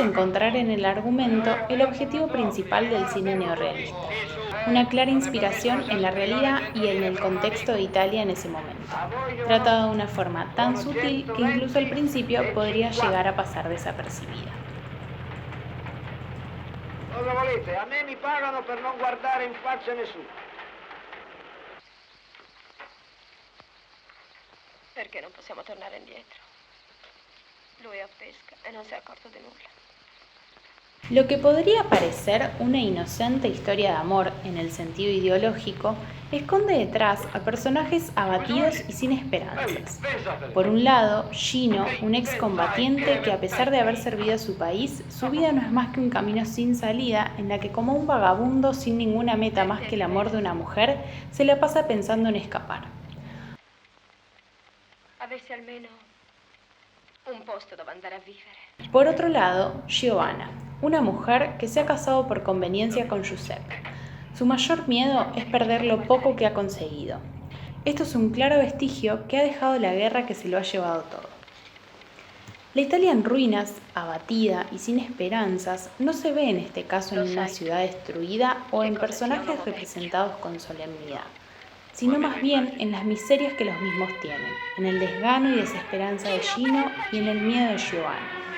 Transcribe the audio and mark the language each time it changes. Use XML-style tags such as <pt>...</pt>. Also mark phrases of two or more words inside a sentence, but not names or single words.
<es>encontrar en el argumento el objetivo principal del cine neorrealista, una clara inspiración en la realidad y en el contexto de Italia en ese momento, tratado de una forma tan sutil que incluso al principio podría llegar a pasar desapercibida.</es> <it>Cosa volete? A me mi pagano per non guardare in faccia nessuno. Perché non possiamo tornare indietro? Lui è a pesca e non si è accorto di nulla.</it> <es>Lo que podría parecer una inocente historia de amor en el sentido ideológico, esconde detrás a personajes abatidos y sin esperanzas. Por un lado, Gino, un excombatiente que a pesar de haber servido a su país, su vida no es más que un camino sin salida en la que como un vagabundo sin ninguna meta más que el amor de una mujer, se la pasa pensando en escapar.</es> <it>Avessi almeno un posto dove andare a vivere.</it> <es>Por otro lado, Giovanna, una mujer que se ha casado por conveniencia con Giuseppe. Su mayor miedo es perder lo poco que ha conseguido. Esto es un claro vestigio que ha dejado la guerra que se lo ha llevado todo. La Italia en ruinas, abatida y sin esperanzas, no se ve en este caso en una ciudad destruida o en personajes representados con solemnidad, sino más bien en las miserias que los mismos tienen, en el desgano y desesperanza de Gino y en el miedo de Giovanna.</es>